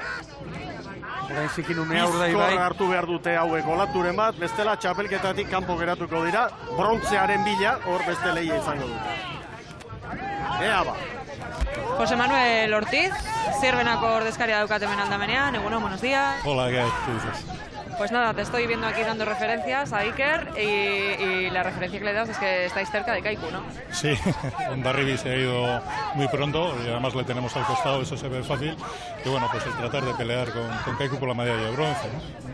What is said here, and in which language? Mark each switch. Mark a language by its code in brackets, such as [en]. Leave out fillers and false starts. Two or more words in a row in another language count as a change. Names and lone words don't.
[eu] Orain zikin unea urdai bai. Bizkor hartu behar dute hauek olaturen bat, bestela txapelketatik kanpo geratuko dira, brontzearen bila, hor beste lehia izango dute. Ea ba. José Manuel Ortiz, Zierbenako ordezkaria daukat hemen aldamenean. Egunon, [es] buenos días. Hola, ¿qué dices? Pues nada, te estoy viendo aquí dando referencias a Iker y la referencia que le das es que estáis cerca de Kaiku, ¿no? Sí, Hondarribia se ha ido muy pronto y además le tenemos al costado, eso se ve fácil. Y bueno, pues el tratar de pelear con Kaiku por la medalla de bronce, ¿no?